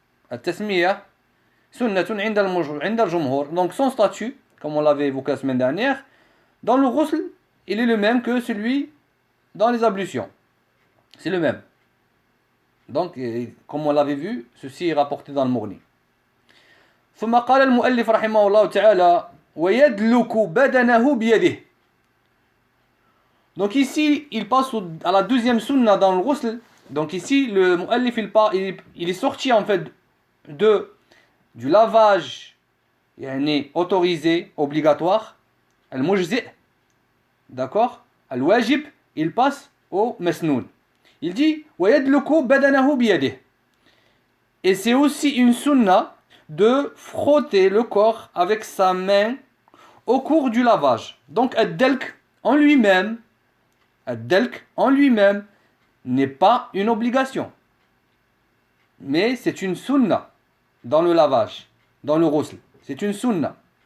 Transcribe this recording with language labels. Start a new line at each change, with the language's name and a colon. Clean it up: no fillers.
Arabic: At-tasmiya sunnatun 'inda al-jumhur.
French: Donc son statut, comme on l'avait évoqué la semaine dernière, dans le ghusl, il est le même que celui dans les ablutions. C'est le même. Donc, comme on l'avait vu, ceci est rapporté dans le Mughni.
Arabic: ثم قال المؤلف رحمه الله تعالى ويدلك بدنه بيده.
French: Donc ici, il passe à la deuxième sunna dans le ghusl. Donc ici, le mu'allif, il est sorti en fait du lavage autorisé, obligatoire, al-mujzi', d'accord, al-wajib, il passe au masnoun. Il dit
Arabic: وَيَدْلُكُ بَدَنَهُ بِيَدِهِ.
French: Et c'est aussi une sunna de frotter le corps avec sa main au cours du lavage. Donc ad-dalk en lui-même n'est pas une obligation, mais c'est une sunna dans le lavage, dans le ghusl. C'est une sunna.